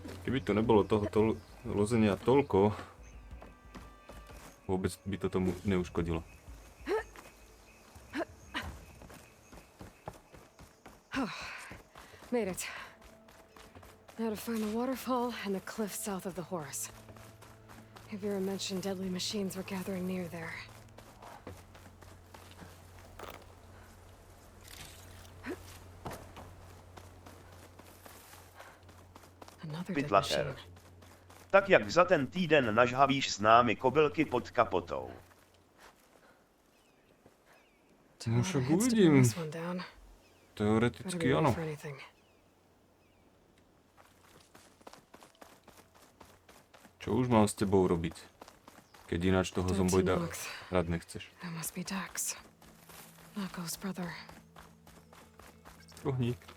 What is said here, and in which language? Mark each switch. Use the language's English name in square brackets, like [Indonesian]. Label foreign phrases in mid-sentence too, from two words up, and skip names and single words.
[Slovak] Keby to nebolo tohoto lozenia toľko, vôbec by to tomu neuškodilo. [English] Made it. Now to find the waterfall and the cliff south of the Horus. Vera mentioned deadly machines were gathering near there. Another dead machine. [Czech] Tak jak za ten týden nažhavíš s námi kobylky pod kapotou. [Slovak] No však uvidím. Teoreticky áno. Čo už mám s tebou robiť? Keď ináč toho zombojda rád nechceš. Rohník.